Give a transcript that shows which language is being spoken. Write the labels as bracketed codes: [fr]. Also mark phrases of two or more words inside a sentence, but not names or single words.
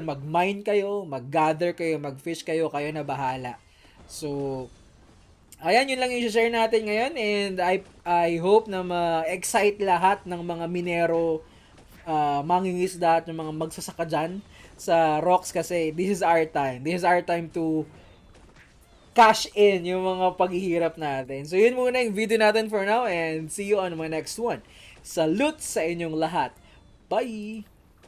[tl] Mag-mine kayo, mag-gather kayo, mag-fish kayo, kayo na bahala. So, ayan, yun lang yung share natin ngayon and [en] I hope [tl] na ma-excite lahat ng mga minero, mangingisda at yung mga magsasaka dyan sa rocks kasi [en] this is our time. This is our time to cash in [tl] yung mga paghihirap natin. [en] So [tl] yun muna yung video natin [en] for now and see you on my next one. [tl] Salute sa inyong lahat. Bye!